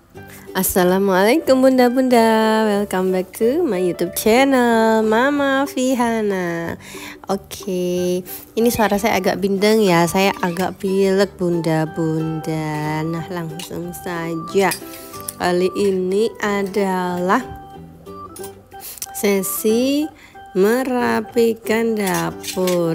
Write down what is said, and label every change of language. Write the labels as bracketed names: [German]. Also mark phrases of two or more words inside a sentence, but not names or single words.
[Indonesian] Assalamualaikum bunda-bunda, [English] welcome back to my YouTube channel Mama Vihana. [Indonesian] Oke, ini suara saya agak bindeng ya, saya agak pilek bunda-bunda. Nah langsung saja, kali ini adalah sesi merapikan dapur.